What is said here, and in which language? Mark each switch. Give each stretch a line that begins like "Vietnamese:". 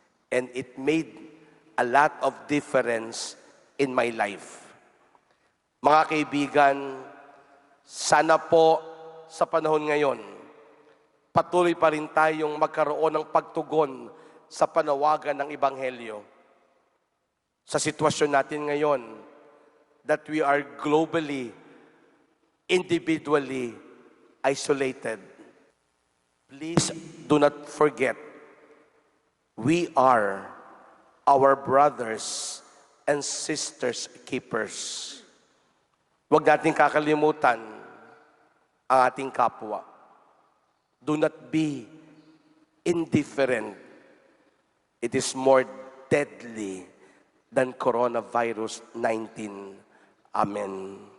English: And it made a lot of difference in my life.
Filipino: Mga kaibigan, sana po sa panahon ngayon, patuloy pa rin tayong magkaroon ng pagtugon sa panawagan ng Ebanghelyo. Sa sitwasyon natin ngayon,
English: that we are globally, individually isolated. Please do not forget, we are our brothers and sisters keepers.
Filipino: Huwag natin kakalimutan ang ating kapwa.
English: Do not be indifferent. It is more deadly than coronavirus 19. Amen.